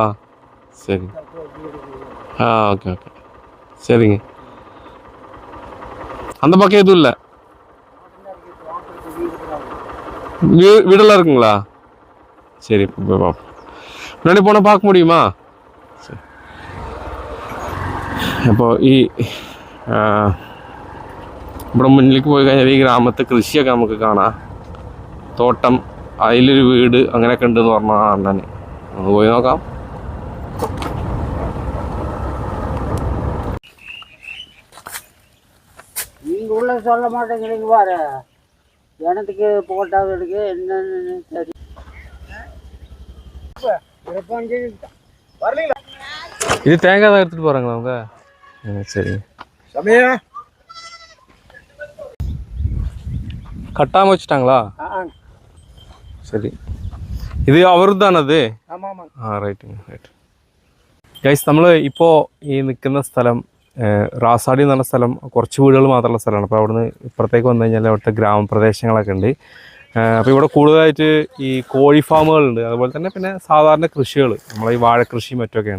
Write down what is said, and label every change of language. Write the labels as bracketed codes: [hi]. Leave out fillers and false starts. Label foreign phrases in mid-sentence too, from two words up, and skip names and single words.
[ta] சரி. [en] okay okay, [ta] சரிங்க. அந்த பக்கம் எதுவும் இல்லை, வீடெல்லாம் இருக்குங்களா? சரி, போய் பார்ப்போம். முன்னாடி போனால் பார்க்க முடியுமா? சரி. [ml] അപ്പോൾ ഇവിടെ മുന്നിലേക്ക് പോയി കഴിഞ്ഞാൽ ഈ ഗ്രാമത്തെ കൃഷിയൊക്കെ നമുക്ക് കാണാം. തോട്ടം, അതിലൊരു വീട്, അങ്ങനെയൊക്കെ ഉണ്ടെന്ന് പറഞ്ഞാൽ അണ്ണന്. ഒന്ന് പോയി നോക്കാം. [ta] சொல்ல மாட்டேங்கிறீங்க பாரு, எனத்துக்கு போட்டாவது எடுக்கு என்னன்னு சரி. இது தேங்காய் தான் எடுத்துட்டு போறாங்களா அவங்க? சரி. கட்டாம வச்சுட்டாங்களா? சரி. [ml] ഇത് അവരുതാണത്? [en] right right. [ml] ഗൈസ്, നമ്മൾ ഇപ്പോൾ ഈ നിൽക്കുന്ന സ്ഥലം റാസാടി എന്ന് പറഞ്ഞ സ്ഥലം കുറച്ച് വീടുകൾ മാത്രമുള്ള സ്ഥലമാണ്. അപ്പോൾ അവിടുന്ന് ഇപ്പുറത്തേക്ക് വന്നു കഴിഞ്ഞാൽ അവിടുത്തെ ഗ്രാമപ്രദേശങ്ങളൊക്കെ ഉണ്ട്. അപ്പോൾ ഇവിടെ കൂടുതലായിട്ട് ഈ കോഴി ഫാമുകളുണ്ട്, അതുപോലെ തന്നെ പിന്നെ സാധാരണ കൃഷികൾ, നമ്മളെ ഈ വാഴക്കൃഷിയും മറ്റൊക്കെയാണ്.